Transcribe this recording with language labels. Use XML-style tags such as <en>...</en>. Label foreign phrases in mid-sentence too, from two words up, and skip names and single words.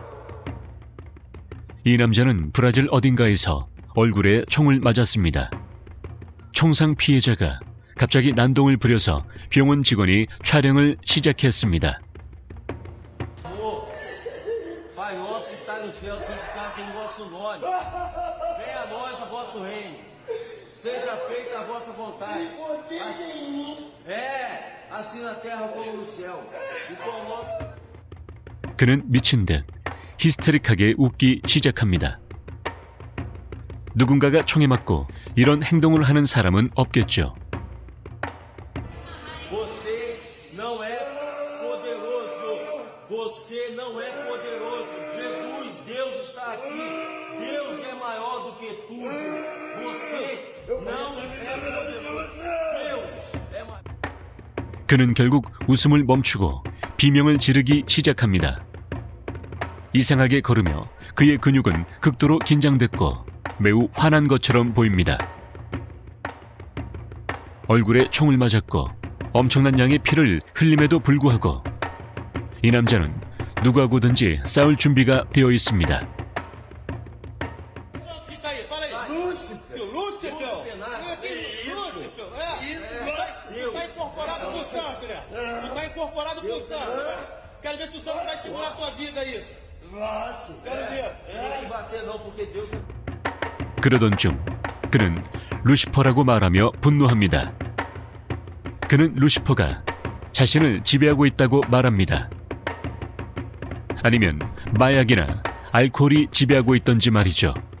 <ko>이 남자는 브라질 어딘가에서 얼굴에 총을 맞았습니다. 총상 피해자가 갑자기 난동을 부려서 병원 직원이 촬영을 시작했습니다.</ko> <pt>Pai nosso que está no céu, santificado o vosso nome. Venha a nós o vosso reino. Seja feita a vossa vontade. Assim na terra como no céu. E pão nosso.</pt> <ko>그는 미친 듯 히스테릭하게 웃기 시작합니다. 누군가가 총에 맞고 이런 행동을 하는 사람은 없겠죠.</ko> <pt>Você não é poderoso. Você não é poderoso. Jesus, Deus está aqui. Deus é maior do que tudo. Você não é poderoso. Deus é maior.</pt> <ko>그는 결국 웃음을 멈추고 비명을 지르기 시작합니다. 이상하게 걸으며 그의 근육은 극도로 긴장됐고 매우 화난 것처럼 보입니다. 얼굴에 총을 맞았고 엄청난 양의 피를 흘림에도 불구하고 이 남자는 누구하고든지 싸울 준비가 되어 있습니다.</ko> <pt>Fica aí, fala aí. Lúcifer. Lúcifer. Lúcifer. Isso. Tá incorporado com o santo, né? Tu tá incorporado com o santo. Quero ver se o santo vai segurar a tua vida, isso. Quero ver. Não vou te bater não, porque Deus...</pt> <ko>그러던 중 그는 루시퍼라고 말하며 분노합니다. 그는 루시퍼가 자신을 지배하고 있다고 말합니다. 아니면 마약이나 알코올이 지배하고 있던지 말이죠.</ko>